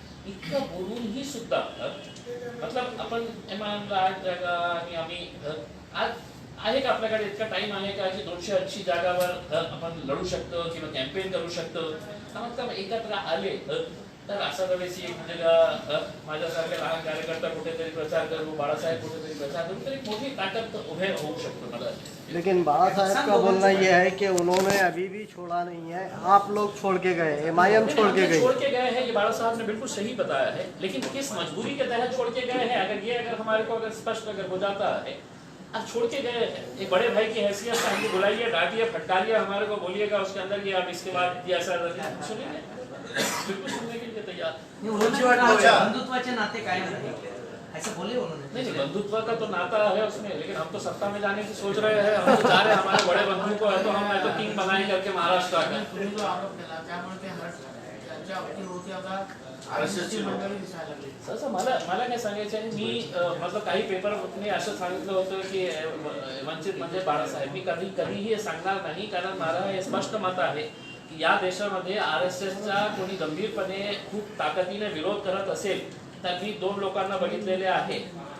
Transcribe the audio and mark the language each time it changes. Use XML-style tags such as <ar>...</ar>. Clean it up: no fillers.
<mr>इतकं बोलूनही सुद्धा मतलब आपण एमआईएमला 8 जागा आणि आम्ही आज आहे का आपल्याकडे इतका टाइम आहे का की 280 जागावर आपण लढू शकतो किंवा कॅम्पेन करू शकतो. मतलब एकत्र आले तर असं अवैसी एक जगा माझ्यासारखे लहान कार्यकर्ता कुठेतरी प्रचार करू, बाळासाहेब कुठेतरी प्रचार करू, तर एक मोठी ताकद उभे होऊ शकतो. मला</mr> <hi>लेकिन बाला साहब का बोलना यह है कि उन्होंने अभी भी छोड़ा नहीं है, आप लोग छोड़ के गए, एमआईएम छोड़ के गए हैं. ये बाला साहब ने बिल्कुल सही बताया है, लेकिन किस मजबूरी के तहत छोड़ के गए हैं अगर हमारे को अगर स्पष्ट अगर हो जाता है. अब छोड़ के गए हैं एक बड़े भाई की हैसियत से हमको बुलाइए, डांटिए, फटकारिए, हमारे को बोलिएगा उसके अंदर कि आप इसके बाद ये ऐसा सुनेंगे, बिल्कुल सुनने के लिए तैयार.</hi> <mr>बंधुत्वाचे नाते</mr> <hi>कायम रहे ऐसा बोले उन्होंने. नहीं बंधुत्व का तो नाता है उसमें, लेकिन हम तो सत्ता में जाने की सोच रहे हैं. हम तो चाह रहे हैं हमारे बड़े बंधु को है तो हम तो किंग बनाए करके महाराष्ट्र का.</hi> <mr>तुम्ही जो आरोप केला त्यामुळे ते त्यांच्या अवतीभोवती आता आरएसएसची मंडळी दिसायला लागली. असं मला काय सांगायचं आहे, मी मतलब काही पेपरने असं सांगितलं होतं की वंचित म्हणजे बाळासाहेब. मी कधीही हे सांगणार नाही कारण मला हे स्पष्ट मत आहे की या देशामध्ये आरएसएसचा कोणी गंभीरपणे खूप ताकदीने विरोध करत असेल तर मी 2 लोकांना बघितलेले आहे.</mr>